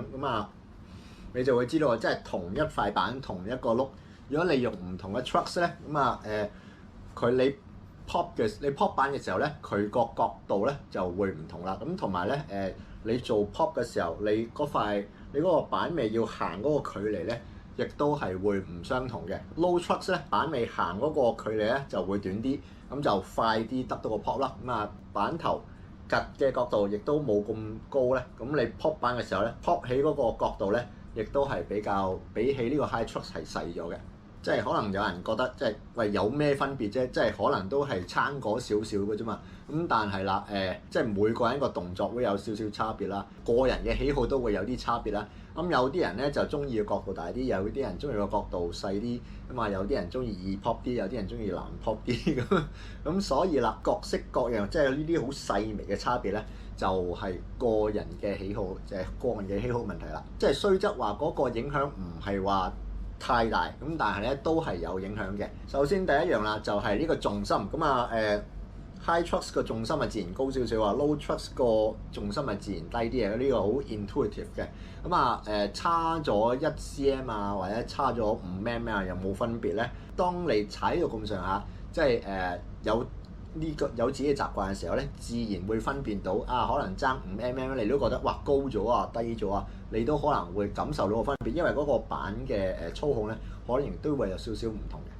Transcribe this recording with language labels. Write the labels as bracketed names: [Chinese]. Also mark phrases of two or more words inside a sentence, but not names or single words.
[Cantonese] 咁啊你就會知道，即係同一塊板同一個轆，如果你用唔同嘅 trucks 咧，咁啊你 pop 板嘅時候咧，佢個角度咧就會唔同啦。咁同埋咧你做 pop 嘅時候，你嗰個板尾要行嗰個距離咧，亦都係會唔相同嘅。 [English] Low trucks [Cantonese] 咧板尾行嗰個距離咧就會短啲，咁就快啲得到個 pop 啦。咁啊板頭趌嘅角度亦都冇咁高咧，咁你 pop 板嘅時候咧 pop 起嗰個角度咧，亦都係比起呢個 [English] high trucks [Cantonese] 係細咗嘅。即係可能有人覺得即係喂有咩分別啫？即係可能都係差嗰少少嘅啫嘛。咁但係啦即係每個人個動作會有少少差別啦，個人嘅喜好都會有啲差別啦。咁有啲人咧就中意嘅角度大啲，有啲人中意個角度細啲，咁啊有啲人中意易 pop 啲，有啲人中意難 pop 啲咁所以啦，各式各樣即係呢啲好細微嘅差別咧，就係個人嘅喜好，就係個人嘅喜好問題啦。即係雖則話嗰個影響唔係話太大，咁但係咧都係有影響嘅。首先第一樣啦，就係呢個重心。咁啊 [English] high trucks [Cantonese] 個重心係自然高少少啊 ， [English] low trucks [Cantonese] 個重心係自然低啲嘅。呢個好 intuitive 嘅。咁啊差咗1cm啊，或者差咗5mm 啊，有冇分別咧？當你踩到咁上下，即係有自己嘅習慣嘅時候咧，自然會分辨到可能爭5mm，你都覺得哇高咗啊，低咗啊，你都可能會感受到個分別，因為嗰個板嘅操控咧，可能都會有少少唔同嘅。